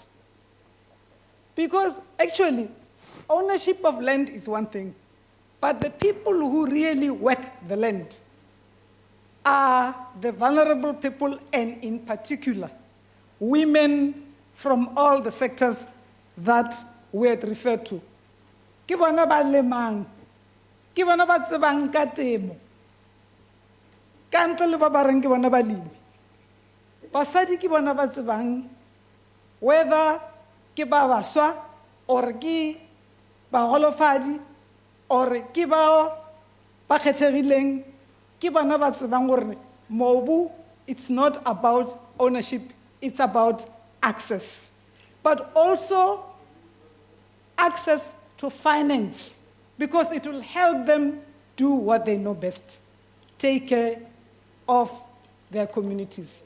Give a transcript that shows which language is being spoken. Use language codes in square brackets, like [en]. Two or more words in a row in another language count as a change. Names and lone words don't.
[en] Because actually, ownership of land is one thing, but the people who really work the land are the vulnerable people, and in particular, women from all the sectors that we had referred to. [nso] Ke bona ba lemang, ke bona ba tsebang ka temo, ka ntle le ba ba reng ke bona balemi. Basadi ke bona ba tsebang whether ke ba baswa or ke ba holofadi or ke ba kgethegileng, ke bona ba tsebang gore mobu, [en] it's not about ownership, it's about access. But also access to finance, because it will help them do what they know best, take care of their communities.